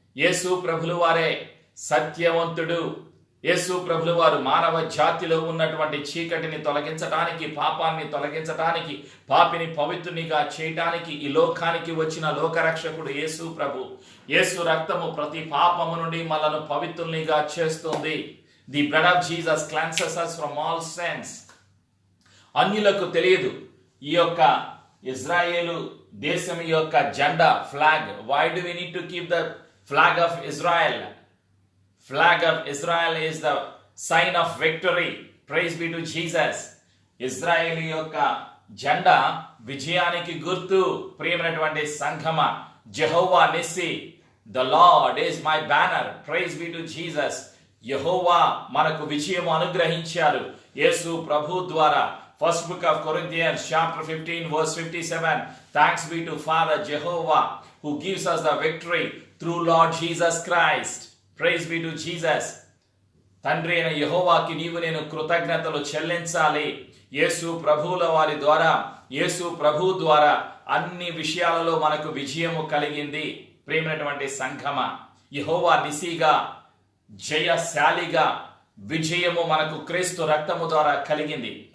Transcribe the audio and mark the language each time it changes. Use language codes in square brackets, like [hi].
[te] యేసు ప్రభులు వారే సత్యవంతుడు. యేసు ప్రభులు వారు మానవ జాతిలో ఉన్నటువంటి చీకటిని తొలగించటానికి, పాపాన్ని తొలగించటానికి, పాపిని పవిత్రునిగా చేయటానికి ఈ లోకానికి వచ్చిన లోకరక్షకుడు యేసు ప్రభు. యేసు రక్తము ప్రతి పాపము నుండి మనలను పవిత్రునిగా చేస్తుంది. [en] The blood of Jesus cleanses us from all sins. [te] అన్యులకు తెలియదు ఈ యొక్క ఇజ్రాయేలు దేశం యొక్క జెండా, flag. [en] Why do we need to keep the flag of Israel? Flag of Israel is the sign of victory. Praise be to Jesus. [te] Israel యొక్క జెండా విజయానికి గుర్తు. ప్రియమైనటువంటి సంఘమా, [en] Jehovah Nissi, the Lord is my banner. Praise be to Jesus. [te] యెహోవా మనకు విజయం అనుగ్రహించారు యేసు ప్రభు ద్వారా. [en] First book of Corinthians chapter 15 verse 57. Thanks be to Father Jehovah who gives us the victory through Lord Jesus Christ. Praise be to Jesus. [te] తండ్రి అయిన యెహోవాకి నీవు నేను కృతజ్ఞతలు చెల్లించాలి. యేసు ప్రభువుల వారి ద్వారా, యేసు ప్రభు ద్వారా అన్ని విషయాలలో మనకు విజయము కలిగింది. ప్రియమైనటువంటి సంఘమ, యెహోవా నిసిగా, జయశాలిగా, విజయము మనకు క్రీస్తు రక్తము ద్వారా కలిగింది.